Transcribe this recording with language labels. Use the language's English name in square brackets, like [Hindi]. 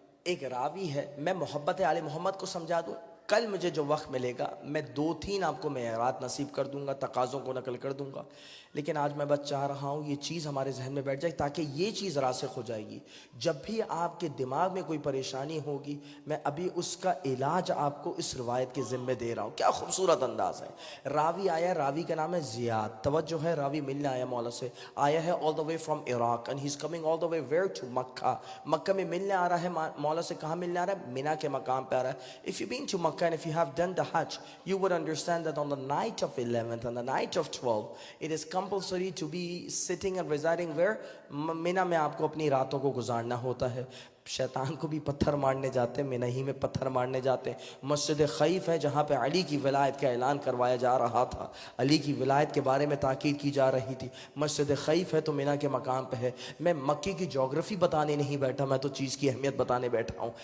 [Urdu] ایک راوی ہے, میں محبت آل محمد کو سمجھا دوں. کل مجھے جو وقت ملے گا میں 2-3 آپ کو معیارات نصیب کر دوں گا, تقاضوں کو نقل کر دوں گا. لیکن آج میں بس چاہ رہا ہوں یہ چیز ہمارے ذہن میں بیٹھ جائے تاکہ یہ چیز راسخ ہو جائے گی. جب بھی آپ کے دماغ میں کوئی پریشانی ہوگی میں ابھی اس کا علاج آپ کو اس روایت کے ذمہ دے رہا ہوں. کیا خوبصورت انداز ہے. راوی آیا, راوی کا نام ہے زیاد. توجہ ہے, راوی ملنے آیا مولا سے, آیا ہے [English] all the way from Iraq and he's coming all the way where to [Urdu] مکہ. مکہ میں ملنے آ رہا ہے مولا سے. کہاں ملنے آ رہا ہے؟ مینا کے مقام پہ آ رہا ہے. [English] If you've been to Makkah and if you have done the Hajj, you would understand that on the night of 11th and the night of 12th, it is compulsory to be sitting and residing where? [Urdu] مینا میں آپ کو اپنی راتوں کو گزارنا ہوتا ہے. شیطان کو بھی پتھر مارنے جاتے ہیں, مینا ہی میں پتھر مارنے جاتے ہیں. مسجد خیف ہے جہاں پہ علی کی ولایت کا اعلان کروایا جا رہا تھا, علی کی ولایت کے بارے میں تاکید کی جا رہی تھی. مسجد خیف ہے تو مینا کے مقام پہ ہے. میں مکی کی جغرافی بتانے نہیں بیٹھا, میں تو چیز کی اہمیت بتانے بیٹھا ہوں.